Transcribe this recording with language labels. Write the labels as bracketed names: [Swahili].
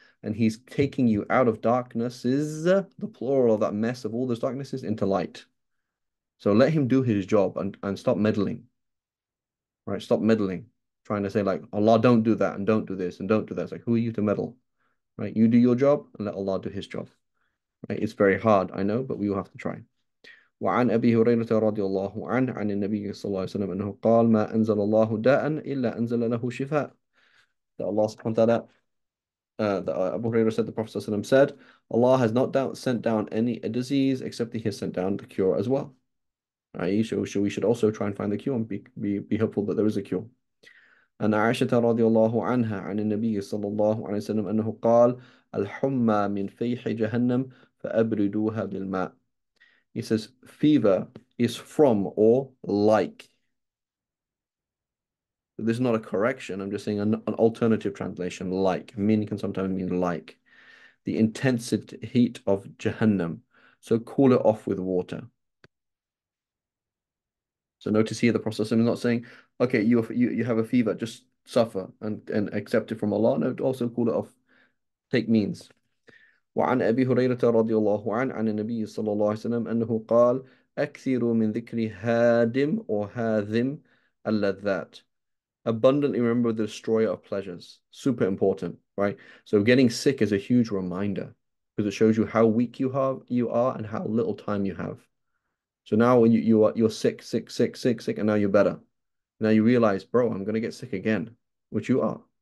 [English] And He's taking you out of darknesses, the plural of that mess of all those darknesses, into light. So let Him do His job and stop meddling. Right? Stop meddling. Trying to say like, Allah, don't do that and don't do this and don't do that. It's like, who are you to meddle? Right? You do your job and let Allah do His job. Right? It's very hard, I know, but we will have to try. [Arabic] وعن أبي هريرة رضي الله عنه عن النبي صلى الله عليه وسلم أنه قال ما أنزل الله داء إلا أنزل له شفاء. [English] That Allah subhanahu wa ta'ala, that Abu Hurairah said, the Prophet ﷺ said, Allah has not sent down a disease except He has sent down the cure as well. Right? So we should also try and find the cure and be hopeful that there is a cure. [Arabic] أن عائشة رضي الله عنها عن النبي صلى الله عليه وسلم أنه قال الحمى من فيح جهنم فأبردوها بالماء. [English] He says, fever is from or like. This is not a correction. I'm just saying an alternative translation, like. Meaning can sometimes mean like. The intense heat of Jahannam. So cool it off with water. So notice here the Prophet is not saying, okay, you have a fever, just suffer and accept it from Allah. No, also cool it off. Take means. [Arabic] وعن أبي هريرة رضي الله عنه عن النبي صلى الله عليه وسلم أنه قال أكثروا من ذكر هادم or هاذم اللذات. [English] Abundantly remember the destroyer of pleasures. Super important, right? So getting sick is a huge reminder because it shows you how weak you are and how little time you have. So now when you're sick, and now you're better. Now you realize, bro, I'm gonna get sick again, which you are.